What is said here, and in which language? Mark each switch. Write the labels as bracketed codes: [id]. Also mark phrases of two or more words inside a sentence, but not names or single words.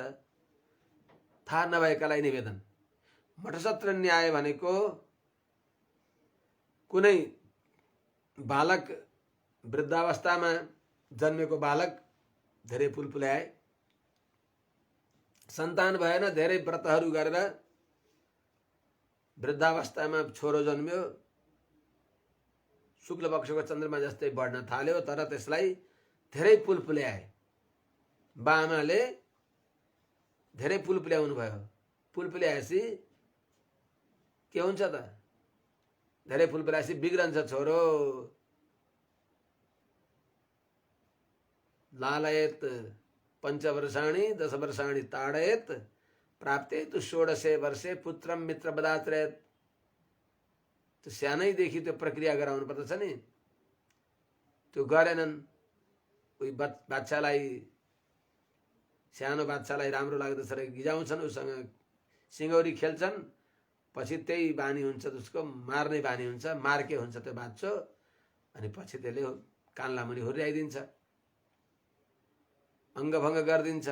[ne] थाहा नभएकालाई निवेदन, मठसत्र न्याय भनेको कुनै बालक वृद्धावस्थामा जन्मेको बालक धेरै पुलपुल्याए, सन्तान भएन, धेरै व्रतहरू गरेर वृद्धावस्थामा छोरो जन्म्यो, शुक्ल पक्षको चन्द्रमा जस्तै बढ्न थाल्यो, तर त्यसलाई धेरै पुलपुल्याए। बाआमाले धेरै पुलपुल्याउनु भयो। पुलपुल्याएपछि के हुन्छ त? धेरै पुलपुल्याएपछि बिग्रन्छ छोरो। [sa] लालयत पञ्चवर्षाणि 10 वर्षाणि ताडयत प्राप्ते तु 16 वर्षे पुत्रम मित्र बदात्रयत। [ne] त्यो सानैदेखि त्यो प्रक्रिया गराउनु पर्दछ नि। त्यो गरेनन्। उही बाच्छालाई, सानो बाच्छालाई राम्रो लाग्दछ र गिजाउँछन्, उसँग सिङ्गौरी खेल्छन्, पछि त्यही बानी हुन्छ, उसको मार्ने बानी हुन्छ, मार्के हुन्छ त्यो बाच्छो, अनि पछि त्यसले कानला मुनि हुर्याइदिन्छ, अङ्गभङ्ग गरिदिन्छ।